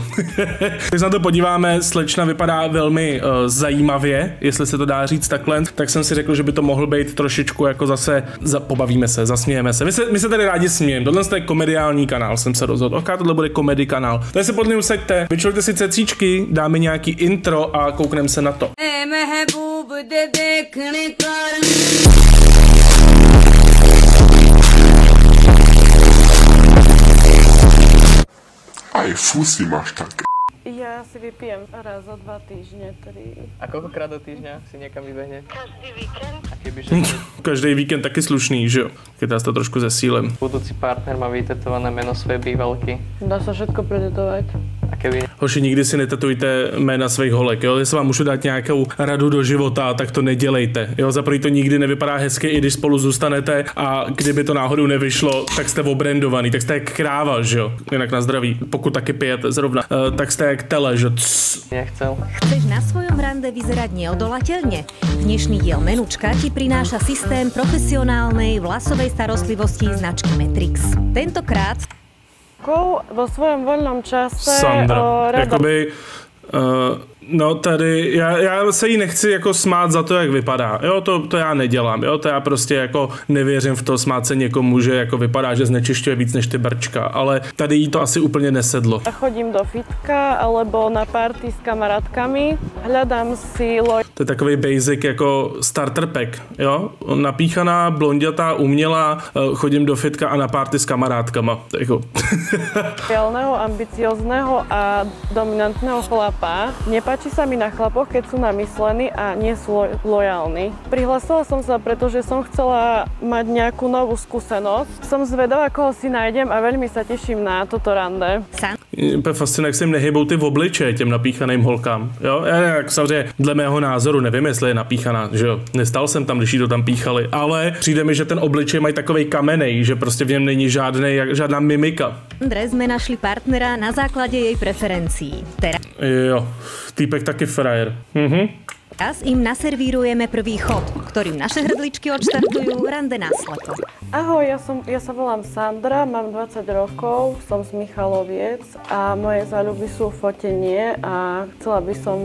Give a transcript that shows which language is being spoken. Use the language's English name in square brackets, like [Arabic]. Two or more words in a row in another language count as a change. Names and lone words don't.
[Czech] Když se na to podíváme, slečna vypadá velmi zajímavě, jestli se to dá říct takhle, tak jsem si řekl, že by to mohl být trošičku jako zase, pobavíme se, zasmějeme se. My se tady rádi smějeme, tohle je komediální kanál, jsem se rozhodl. Ok, tohle bude komedy kanál. Tady se pod ním usaďte, vyčujte si cecíčky, dáme nějaký intro a koukneme se na to. [Slovak] Aj fusy máš také. Ja si vypijem raz za 2 týždne, A koľkokrát do týždňa si niekam vybehne? Každý víkend. A kebyže [Czech] Každý víkend taky slušný, že jo? [Slovak] Keď nás to trošku zesílem. budúci partner má vytetované meno svojej bývalky. Dá sa všetko pretetovať. A keby [Czech] Hoši, nikdy si netetujte jména svých holek, jo? Jestli vám můžu dát nějakou radu do života, tak to nedělejte, jo? Za první to nikdy nevypadá hezky, i když spolu zůstanete a kdyby to náhodou nevyšlo, tak jste obrandovaný, tak jste jak kráva, že jo? Jinak na zdraví, pokud taky pijete zrovna, tak jste jak tele, že [Slovak] nechcel. Chceš na svojom rande vyzerať neodolateľne? Dnešný diel Menučka ti prináša systém profesionálnej vlasovej starostlivosti značky Matrix. Tentokrát Vo svojom voľnom čase Sandra, rada... [Czech] jakoby, no tady, já se jí nechci jako smát za to, jak vypadá, jo, to já nedělám, jo, to já prostě jako nevěřím v to smát se někomu, že jako vypadá, že znečišťuje víc než ty brčka, ale tady jí to asi úplně nesedlo. [Slovak] Chodím do fitka alebo na party s kamarátkami, hľadám si [Czech] To je takový basic jako [English] starter pack, [Czech] jo, napíchaná, blondětá, umělá, chodím do fitka a na party s kamarádkama, jako. [Slovak] lojálneho, ambiciozného a dominantného chlapa. Nepáči sa mi na chlapoch, keď sú namyslení a nie sú lojálni. Prihlásila som sa, pretože som chcela mať nejakú novú skúsenosť. Som zvedavá, koho si nájdem a veľmi sa teším na toto rande. [Czech] Úplně fascinuje, jak se jim nehybou ty v obličeje těm napíchaným holkám, jo, jak samozřejmě dle mého názoru nevím, jestli je napíchaná, že jo, nestal jsem tam, když jí to tam píchali, ale přijde mi, že ten obličej mají takovej kamenej, že prostě v něm není žádná mimika. [Slovak] Andre sme našli partnera na základe jej preferencií. [Czech] Jo, týpek taky frajer. [Slovak] Teraz im naservírujeme prvý chod, ktorým naše hrdličky odštartujú rande náslepo. Ahoj, ja sa volám Sandra, mám 20 rokov, som z Michaloviec a moje záľuby sú fotenie a chcela by som...